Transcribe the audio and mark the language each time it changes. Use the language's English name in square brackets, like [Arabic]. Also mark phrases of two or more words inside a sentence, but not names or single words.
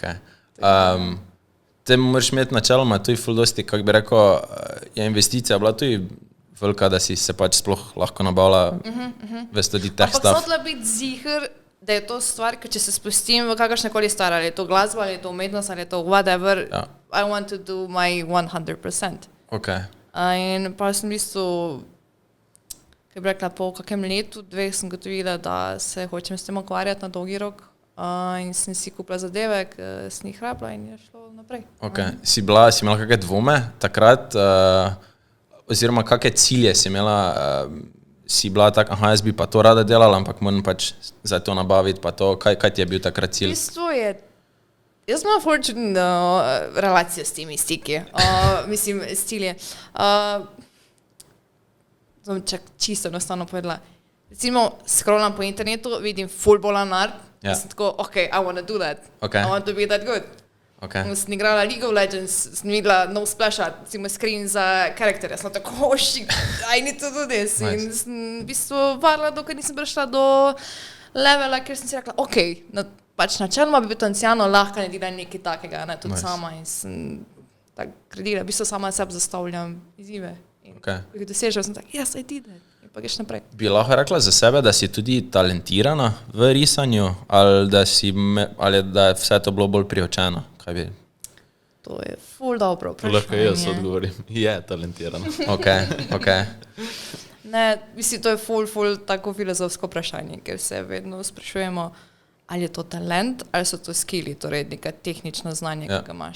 [Slovenian] Te moraš imeti načeloma tudi ful dosti, kako bi rekel, je investicija bila tudi velika, da si se pač sploh lahko nabavila ves tudi teh Ampak stav. sem hotela biti ziher, da je to stvar, ker če se spustim v kakršnekoli stvar, ali je to glasba, ali je to umetnost, ali je to whatever, [English] I want to do my 100%. [Slovenian] Ok. In pa sem v bistvu, kaj bi rekla, po kakem letu, 2 sem gotovila, da se hočem s tem ukvarjati na dolgi rok in sem si kupila zadeve, ki sem jih rabila in je šlo naprej. Ok. Si imela kakšne dvome takrat, oziroma kakšne cilje si imela, si bila tak, jaz bi pa to rada delala, ampak moram pač za to nabaviti, pa to, kaj ti je bil takrat cilj? V bistvu je, jaz imam ful čudno relacijo s temi stiki, mislim, s cilje. Čisto enostavno povedala. Recimo, scrollam po internetu, vidim ful bolan art, sem tako, [English] ok, I want to do that, I want to be that good. [Slovenian] Sem igrala League of Legends, sem videla no [English] splash art, [Slovenian] recimo screen za karakterja, sem tako, [English] oh shit, I need to do this. [Slovenian] In sem v bistvu varila, dokaj nisem prišla do levela, ker sem si rekla, ok, pač načeloma bi potencijalno lahko naredila nekaj takega, tudi sama in sem tako gradila, v bistvu sama sebi zastavljam izzive. In ko jih dosežem, sem tako, [English] yes, I did it. [Slovenian] In pa greš naprej. Bi lahko rekla za sebe, da si tudi talentirana v risanju, ali da je vse to bilo bolj priočeno? Kaj bi? To je ful dobro vprašanje. Lahko jaz odgovorim. Je talentirana. Ok. Ne, mislim, to je ful tako filozofsko vprašanje, ker se vedno sprašujemo, ali je to talent, ali so to skilli, torej neka tehnično znanje, ki ga imaš.